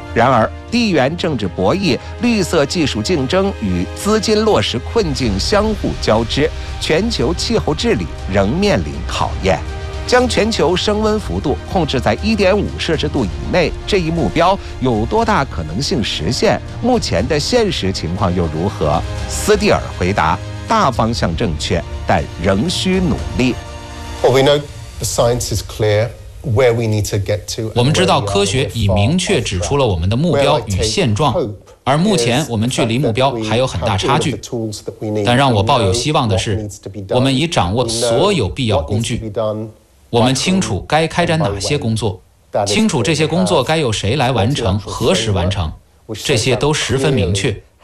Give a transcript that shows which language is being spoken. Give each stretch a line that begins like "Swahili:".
Chinese: 然而，地缘政治博弈、绿色技术竞争与资金落实困境相互交织，全球气候治理仍面临考验。将全球升温幅度控制在1.5摄氏度以内，这一目标有多大可能性实现？目前的现实情况又如何？斯蒂尔回答：大方向正确，但仍需努力。
English: Well, we know the science is clear.
Chinese: 我们知道科学已明确指出了我们的目标与现状，而目前我们距离目标还有很大差距，但让我抱有希望的是，我们已掌握所有必要工具，我们清楚该开展哪些工作，清楚这些工作该由谁来完成，何时完成，这些都十分明确。